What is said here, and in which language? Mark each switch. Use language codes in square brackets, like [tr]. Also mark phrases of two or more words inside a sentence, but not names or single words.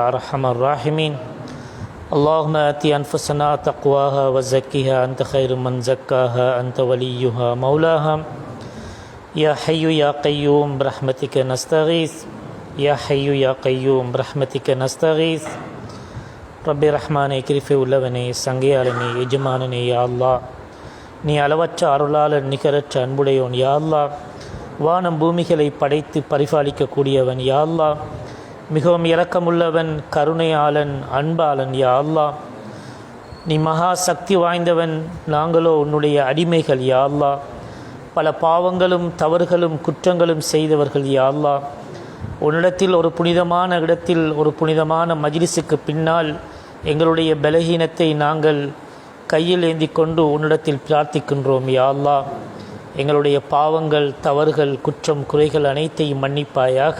[ar] أرحم الراحمين اللهم آت أنفسنا تقواها وزكها أنت خير من زكاها أنت وليها مولاها يا حي يا قيوم برحمتك نستغيث يا حي يا قيوم برحمتك نستغيث رب [ta] رحمانே கிருபை உள்ளவனே சங்கையாளனே எஜமானனே [ar] يا الله, [ta] நீ அளவற்ற அருளாளன் நிகரற்ற அன்புடையோன் யா அல்லாஹ், வானம் பூமிகளை படைத்து பரிபாலிக்கக்கூடியவன் [ar] يا الله, [ta] மிகவும் இரக்கமுள்ளவன் கருணையாளன் அன்பாளன் [ar] يا الله, [ta] நீ மகா சக்தி வாய்ந்தவன், நாங்களோ உன்னுடைய அடிமைகள் [ar] يا الله, [ta] பல பாவங்களும் தவறுகளும் குற்றங்களும் செய்தவர்கள் [ar] يا الله, [ta] உன்னிடத்தில் ஒரு புனிதமான இடத்தில் ஒரு புனிதமான மஜ்லிஸுக்கு பின்னால் எங்களுடைய பலகீனத்தை நாங்கள் கையில் ஏந்தி கொண்டு உன்னிடத்தில் பிரார்த்திக்கின்றோம் [ar] يا الله, [ta] எங்களுடைய பாவங்கள் தவறுகள் குற்றம் குறைகள் அனைத்தையும் மன்னிப்பாயாக.